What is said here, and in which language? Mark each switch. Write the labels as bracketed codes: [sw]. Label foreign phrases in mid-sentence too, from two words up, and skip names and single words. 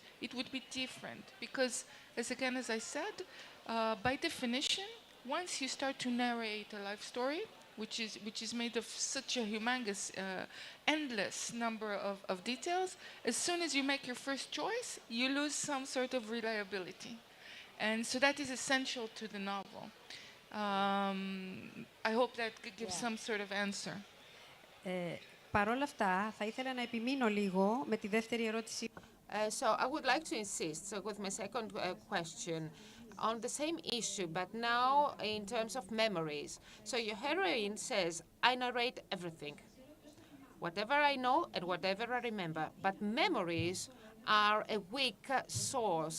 [en] It would be different because, as I said, by definition, once you start to narrate a life story, which is made of such a humongous, endless number of details, as soon as you make your first choice, you lose some sort of reliability. And so that is essential to the novel. I hope that gives some sort of answer. [el] Παρ' όλα αυτά, θα ήθελα να επιμείνω λίγο με τη δεύτερη ερώτηση. [en] So I would like to insist with my second question on the same issue, but now in terms of memories. So your heroine says, I narrate everything, whatever I know and whatever I remember. But memories are a weak source.